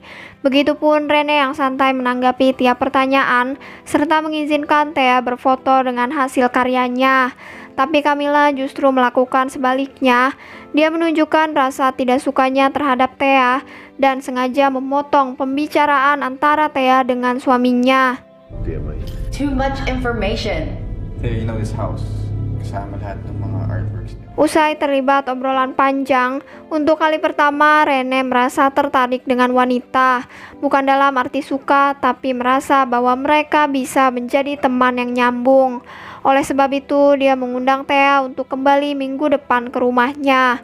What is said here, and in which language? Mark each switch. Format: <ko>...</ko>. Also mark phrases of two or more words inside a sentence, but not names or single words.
<id>Begitupun Rene yang santai menanggapi tiap pertanyaan serta mengizinkan Thea berfoto dengan hasil karyanya. Tapi Camilla justru melakukan sebaliknya. Dia menunjukkan rasa tidak sukanya terhadap Thea dan sengaja memotong pembicaraan antara Thea dengan suaminya.</id> <en>Too much information. Thea, you know this house.</en> <tl>Kasama lahat ng mga artworks niya.</tl> <id>Usai terlibat obrolan panjang, untuk kali pertama Rene merasa tertarik dengan wanita. Bukan dalam arti suka, tapi merasa bahwa mereka bisa menjadi teman yang nyambung. Oleh sebab itu, dia mengundang Thea untuk kembali minggu depan ke rumahnya.</id>